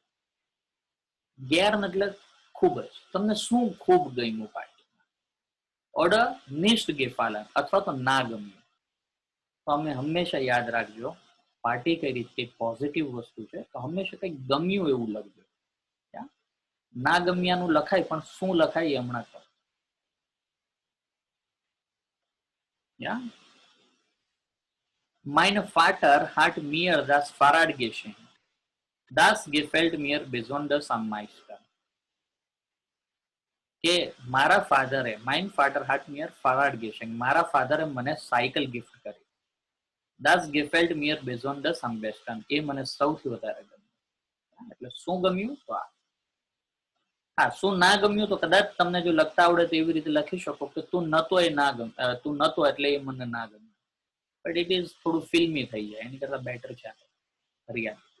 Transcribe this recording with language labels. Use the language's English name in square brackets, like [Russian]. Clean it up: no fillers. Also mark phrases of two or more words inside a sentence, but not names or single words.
[Gujarati] ગેર એટલે ખૂબ જ. તમને શું ખૂબ ગમ્યું પાર્ટીમાં? [German] oder nicht gefallen [Gujarati] અથવા તો ના ગમ્યું. તો અમે હંમેશા યાદ રાખજો, પાર્ટી કઈ રીતે પોઝિટિવ વસ્તુ છે, તો હંમેશા કંઈક ગમ્યું એવું લખજો. ના ગમ્યાનું લખાય, પણ શું લખાય એ હમણાં કહો. [German] Mein Vater hat mir das Fahrrad geschenkt. Das gefällt mir besonders am meisten. [Gujarati] કે મારા ફાધરે, [German] Mein Vater hat mir Fahrrad geschenkt, [Gujarati] મારા ફાધરે મને સાયકલ ગિફ્ટ કરી. [German] Das gefällt mir besonders am besten, [Gujarati] એ મને સૌથી વધારે ગમ્યું. એટલે શું ગમ્યું? તો હા, શું ના ગમ્યું તો કદાચ તમને જો લખતા આવડે તો એવી રીતે લખી શકો કે તું નતો એ ના ગમ, તું નતો એટલે એ મને ના ગમ્યું. [English] but it is [Gujarati] થોડું ફિલ્મી થઈ જાય, એની કરતા બેટર છે રિયા.